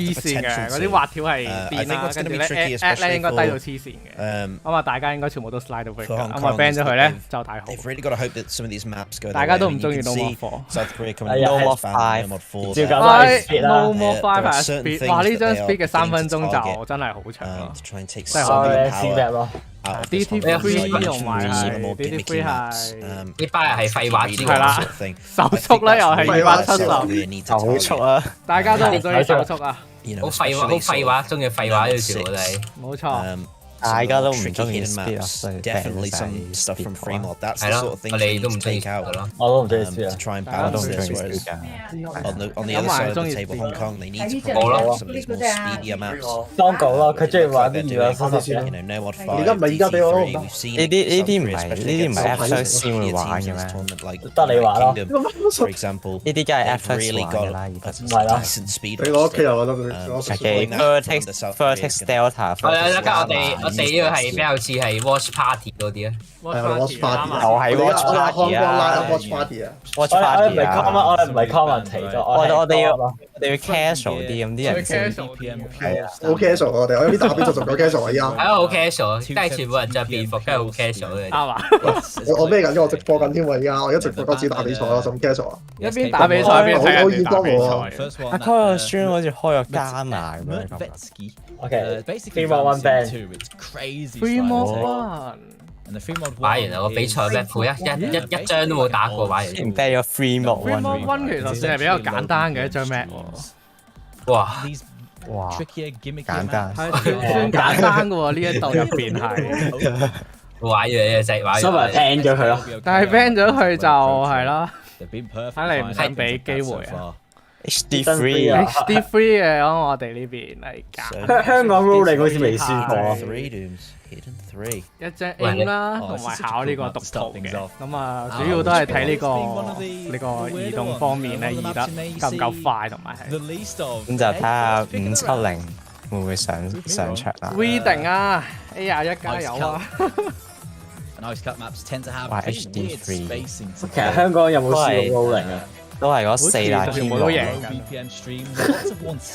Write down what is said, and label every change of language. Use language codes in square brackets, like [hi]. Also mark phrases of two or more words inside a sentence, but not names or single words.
[yue] 黐 [en] the [yue] 線嘅， [en] potential [yue] 嗰啲滑條係變啦，跟住咧 at 咧應該低到黐線嘅，咁啊大家應該全部都 slide 到 break，咁啊 ban 咗佢咧就大好。 [en] They've really got to hope that some of these maps go. [yue] 大家都唔中意 No More 4。 [en] South Korea coming [yue] 哎呀 [en] No More five No More 4. [yue] 照舊都係 speed 啦。 [en] No More 5 There are [yue] 係 [en] certain [yue] speed，哇！呢張 [en] things that [yue] speed 嘅 [en] they are [yue] 3 分鐘 [en] getting to [yue] 就真係好長咯。 [en] to try and take [yue] 真係 [en] some [yue] 好 [en] of the [yue] 試 [en] power [yue] 咩咯？ [en] out of this [yue] DT3 [en] Hong Kong [yue] 同埋 [en] some [yue] 係 [en] more [yue] DT3 [en] gimmicky [yue] 係 [en] maps. [yue] 呢班人係廢話之係啦 [en] sort of thing. [yue] 手速咧又係270， [en] Korea need to [yue] 手 [en] target. [yue] 速啊！大家都唔中意手速啊， [en] You know, [yue] 好廢話，好 [en] especially [yue] 廢話，中意廢話呢條全部都係。冇錯。大家都唔 [en] tricky [yue] 中意 [en] hidden [yue] speed 啊， [en] maps. [yue] 所以 [en] Definitely ban some stuff from [yue] speed [en] free mod. That's [yue] 係 [en] the [yue] 咯 [en] sort of，things [yue] 我 [en] we [yue] 哋 [en] need [yue] 都唔 [en] to [yue] 中意 [en] take out [yue] 嘅咯。我都唔中意 [en] to [yue] speed 啊。 [en] try and [yue] 大家都 [en] balance [yue] 唔中 [en] this. [yue] 意 [en] Whereas [yue] speed [en] on the other side of the table, Hong Kong, they need to [yue] 冇 [en] some of these more speedier maps. [yue] 當講咯，佢中意玩啲 [en] They're [yue] 二 [en] doing, [yue] 兩三四 [en] you [yue] 先。 [en] know, No Mod [yue] 而家 [en] 5, [yue] 咪而家俾我 [en] DT3. We've seen [yue] 呢啲 [en] South [yue] 唔 [en] Korea, [yue] 係 [en] especially [yue] 呢啲唔 [en] against [yue] 係 [en] some [yue] FX 先會 [en] tier [yue] 玩 [en] teams [yue] 嘅 [en] in this [yue] 咩？ [en] tournament, like [yue] 得你話咯。 [en] Kingdom, for example. [yue] 呢啲梗係 [en] They've [yue] FX [en] really [yue] 玩嘅 [en] got [yue] 啦，而 [en] a [yue] 家。係啦。 [en] decent speed. [yue] 你我屋企又覺得 [en] OK, Vertex Delta， [yue] 我哋呢個係比較似係 [en] Watch Party [yue] 嗰啲啊。 [en] 係 Watch Party [yue] 又係 Watch 我哋 Party 香港拉啊 [en] Watch Party 啊。 [yue] ，Watch 我哋唔 Party 係啊！ comment，我哋唔係 comment 咗，我哋要 casual 啲，咁啲人先係啊。好 casual 我哋，我有啲打邊就仲夠 casual 啊！依家係啊，好 casual，梗係全部人着便服，梗係好 casual 嘅。啱啊！我咩緊？我直播緊添喎！依家我一直播嗰次打比賽咯，仲 casual 啊！一邊打比賽一邊睇人哋打比賽。阿 c o stream 好似開咗加碼咁樣。 [en] OK， basically Free mod one ban it's crazy. Free mod sliding. one， And the free mod [yue] 玩 [en] one [yue] 完啊個比賽 [en] is- [yue] map 一張都冇打過，玩完。唔 ban 咗 [en] free mod Free mod one， [yue] one 其實算係比較簡單嘅一張 map 喎。哇！ [en] These [yue] 哇， [en] trickier gimmicky [yue] 簡單 [en] maps. [yue] 係算簡單嘅喎，呢一度入邊係，玩完嘅就係玩所以咪完。 ban 咗佢咯。但係 ban 咗佢就係啦。 [en] They've been perfect [yue] 睇嚟唔想 [en] finding [yue] 俾 [en] things like [yue] 機 [en] that [yue] 會 [en] so [yue] 啊 [en] far. HD free 啊 HD free [yue] 嘅，咁我哋呢邊嚟揀香港 rolling 好似未輸過。 Three dooms, hidden three. 一張 aim 啦，同埋考呢個讀圖嘅。咁啊，主要都係睇呢個移動方面咧，移得夠唔夠快，同埋 [en] The [yue] 係 [en] least of [yue] 咁就睇下570會唔會上場啦。 reading 啊，A21加油啊！ [en] and ice cut maps tend to have Wow, pretty HD weird free. spacing to [yue] 其實香港有冇試過 rolling 啊？都係嗰四大天全部都王。贏 [en] low VPN streams, lots of 160s